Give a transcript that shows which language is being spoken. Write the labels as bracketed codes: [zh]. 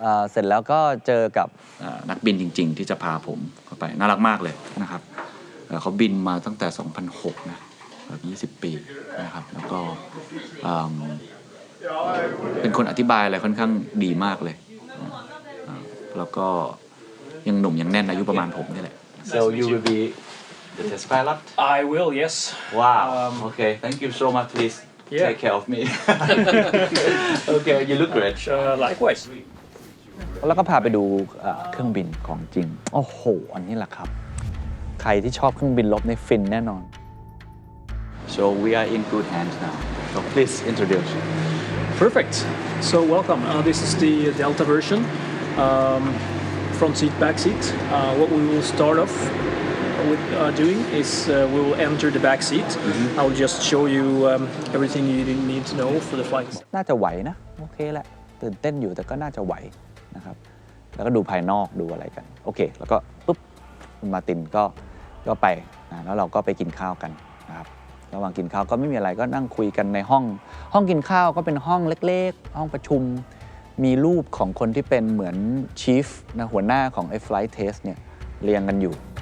[th] เสร็จแล้วก็เจอกับนักบินจริงๆที่จะพาผมเข้าไปน่ารักมากเลยนะครับเขาบินมาตั้งแต่ 2006 นะแบบ20 ปีนะครับแล้วก็เป็นคนอธิบายอะไรค่อนข้างดีมากเลยแล้วก็ยังหนุ่มยังแน่นอายุประมาณผมนี่แหละ [en] So you will be the test pilot I will, yes. Wow okay thank you so much please take care of me okay you look great Likewise. [th] แล้วก็พาไปดูเครื่องบินของจริงโอ้โหอันนี้แหละครับใครที่ชอบเครื่องบินรบในฟินแน่นอน [en] So we are in good hands now so please introduce Perfect. So welcome. This is the Delta version. Front seat, back seat. What we will start off with doing is we will enter the back seat. I will just show you everything you need to know for the flight. [th] น่าจะไหวนะโอเคแหละตื่นเต้นอยู่แต่ก็น่าจะไหวนะครับแล้วก็ดูภายนอกดูอะไรกันโอเคแล้วก็ปุ๊บคุณมาร์ตินก็ไปนะแล้วเราก็ไปกินข้าวกันนะครับระหว่างกินข้าวก็ไม่มีอะไรก็นั่งคุยกันในห้องกินข้าวก็เป็นห้องเล็กๆห้องประชุมมีรูปของคนที่เป็นเหมือนชีฟนะหัวหน้าของไอ้ flight test เนี่ยเรียงกันอยู่